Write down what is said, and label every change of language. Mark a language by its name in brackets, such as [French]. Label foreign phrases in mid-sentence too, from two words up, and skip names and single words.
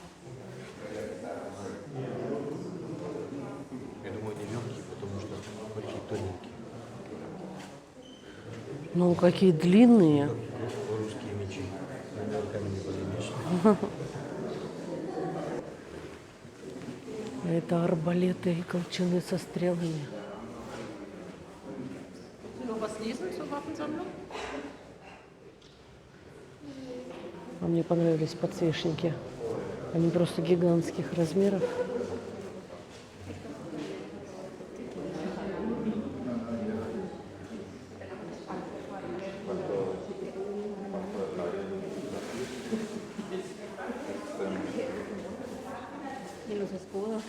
[Russian] Я думаю, они легкие, потому что очень тоненькие. Ну, какие длинные. Русские мечи. Наверное, не поднимешь. Это арбалеты и колчаны со стрелами. [German] Will du was lesen zur Waffensammlung? [Russian] А мне понравились подсвечники. Они просто гигантских размеров. [Spanish] Y los escudos.